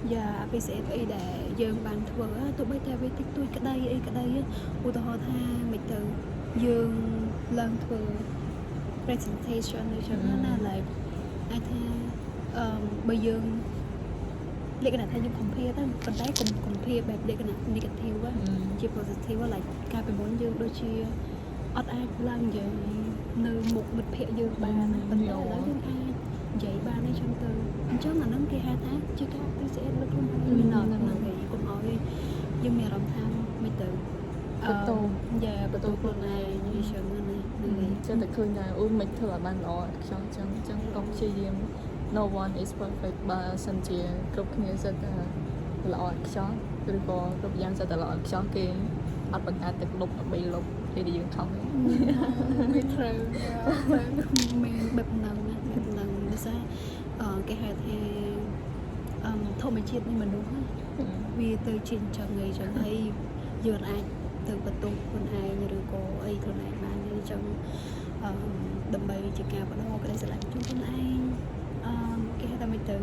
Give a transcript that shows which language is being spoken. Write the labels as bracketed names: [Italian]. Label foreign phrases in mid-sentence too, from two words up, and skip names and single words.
[Khmer] appreciate អីដែលយើងបានធ្វើទោះបីតែវាតិចតួចក្តីអីក្តីឧទាហរណ៍ថាមិនទៅយើងឡើងធ្វើ presentation ឬចឹង ណា like អាចថាបើយើងលក្ខណៈថាយើង compare ទៅប៉ុន្តែកុំ compare បែបលក្ខណៈ negative ជា [English] positive like [Khmer] ការពីមុនយើងដូចជាអត់អាចឡើងនិយាយនៅមុខមិត្តភ័ក្តិយើងបានប៉ុន្តែឥឡូវយើងអាចនិយាយបានអីចឹងទៅអញ្ចឹងអានឹងគេហៅថាជាការ appreciate លើខ្លួនឯងមានដល់ហ្នឹងហើយកុំឲ្យយើងមានអារម្មណ៍ថាមិនទៅបន្ទោខ្លួនឯងអីចឹងណា ចឹងតែឃើញថាមិនធ្វើឲ្យបានល្អខ្ចោះចឹងកុំព្យាយាម [English] no one is perfect [Khmer] បើសិនជាគ្រប់គ្នាសិតតែល្អខ្ចោះឬក៏គ្រប់យ៉ាងសិតតែល្អខ្ចោះគេអត់បង្កើតទឹកលុបដើម្បីលុបពេលដែលយើងខំ មិនត្រូវមានបែបហ្នឹងដូចថាគេហៅថាធម្មជាតិនៃមនុស្សវាទៅជាអញ្ចឹងហើយយើងអាចទៅបន្ទោសខ្លួនឯងឬក៏អីខ្លួនឯងបានអញ្ចឹងដើម្បីជាការបដិក្ដីស្រឡាញ់ជូនខ្លួនឯងគេហៅថាមិនទៅ